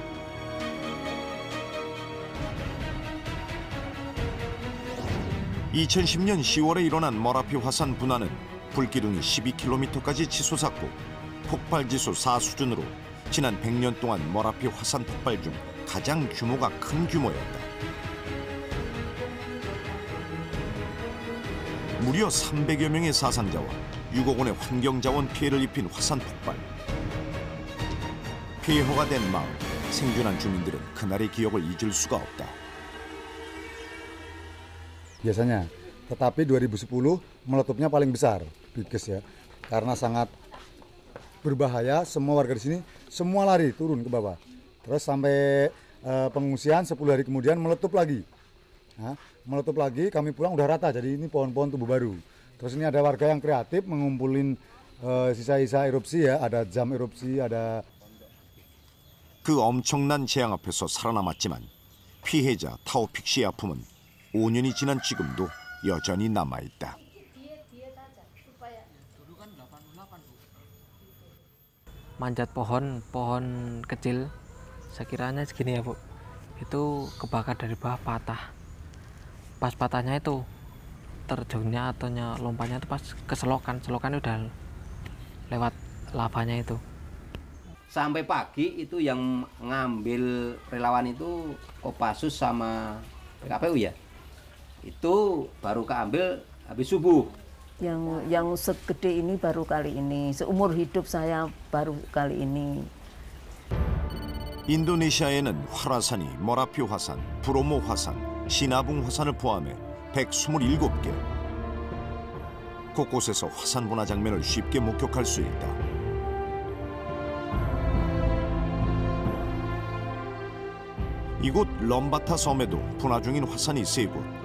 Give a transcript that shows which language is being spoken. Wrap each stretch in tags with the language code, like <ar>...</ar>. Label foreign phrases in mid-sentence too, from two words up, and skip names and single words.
<ko>(2010년 10월에) 일어난 머라피 화산 분화는 불기둥이 12km까지 치솟았고 폭발 지수 4 수준으로 지난 100년 동안 머라피 화산 폭발 중 가장 규모가 큰 규모였다. 무려 300여 명의 사상자와 6억 원의 환경자원 피해를 입힌 화산 폭발. 폐허가 된 마을, 생존한 주민들은 그날의 기억을 잊을 수가 없다.</ko> <id>Biasanya, tetapi 2010 meletupnya paling besar, biggest ya, karena sangat berbahaya. Semua warga di sini semua lari turun ke bawah. Terus sampai pengungsian 10 hari kemudian meletup lagi. Nah, meletup lagi, kami pulang udah rata, jadi ini pohon-pohon tubuh baru. Terus ini ada warga yang kreatif mengumpulin sisa-sisa erupsi ya, ada jam erupsi, ada.</id> <ko>그 엄청난 재앙 앞에서 살아남았지만 피해자 타오픽 씨의 아픔은 5년이 지난 지금도 여전히 남아있다.</ko> <id>Manjat pohon kecil, sekiranya segini ya Bu, itu kebakar dari bawah patah. Pas patahnya itu terjunnya atau lompatnya itu pas ke selokan udah lewat lavanya itu. Sampai pagi itu yang ngambil relawan itu Kopassus sama PKPU ya. Itu baru keambil habis subuh. Yang segede ini baru kali ini. Seumur hidup saya baru kali ini.</id> <ko>인도네시아에는 활화산이 머라피 화산, 브로모 화산, 시나붕 화산을 포함해 127개. 곳곳에서 화산 분화 장면을 쉽게 목격할 수 있다. 이곳 럼바타 섬에도 분화 중인 화산이 3곳.</ko>